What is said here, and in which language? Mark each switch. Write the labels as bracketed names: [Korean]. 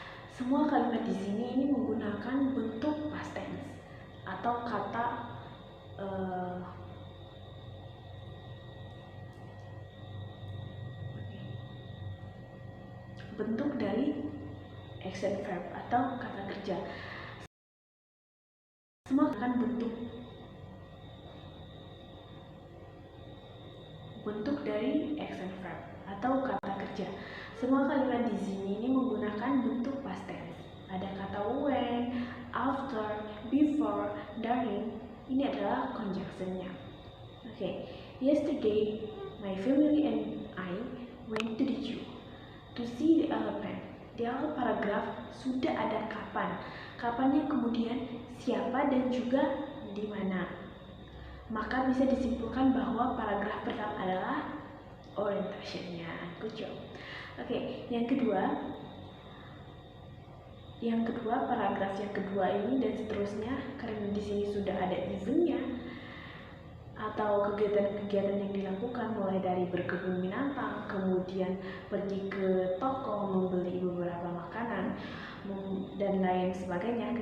[Indonesian] Semua kalimat di sini ini menggunakan bentuk past tense atau kata bentuk dari action verb atau kata kerja. Semua akan bentuk dari action verb atau kata kerja. Semua kalimat di sini ini menggunakan bentuk past tense. Ada kata when, after, before, during. Ini adalah conjunctionnya. [English] Oke, yesterday my family and I went to the zoo to see the elephant. [Indonesian] Di awal paragraf sudah ada kapan. Kapannya kemudian siapa dan juga di mana. Maka bisa disimpulkan bahwa paragraf pertama adalah orientationnya. [English] Good job. [Indonesian] Oke, yang kedua paragraf yang kedua ini dan seterusnya, karena di sini sudah ada eventnya atau kegiatan-kegiatan yang dilakukan, mulai dari berkebun binatang, kemudian pergi ke toko membeli beberapa makanan dan lain sebagainya.